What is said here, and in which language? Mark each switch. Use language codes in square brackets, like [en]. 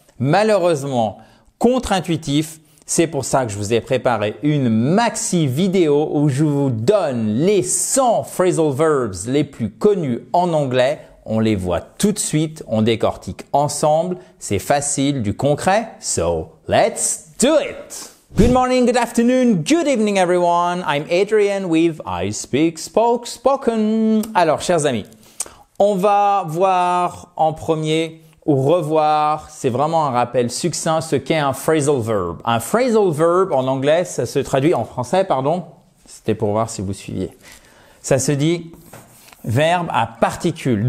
[fr] Malheureusement, contre-intuitifs. C'est pour ça que je vous ai préparé une maxi vidéo où je vous donne les 100 phrasal verbs les plus connus en anglais. On les voit tout de suite, on décortique ensemble. C'est facile, du concret. [en] So, let's do it! Good morning, good afternoon, good evening everyone. I'm Adrian with I Speak Spoken. [fr] Alors, chers amis, on va voir en premier ou revoir, c'est vraiment un rappel succinct, ce qu'est un phrasal verb. Un phrasal verb, en anglais, ça se traduit en français, pardon. C'était pour voir si vous suiviez. Ça se dit verbe à particules.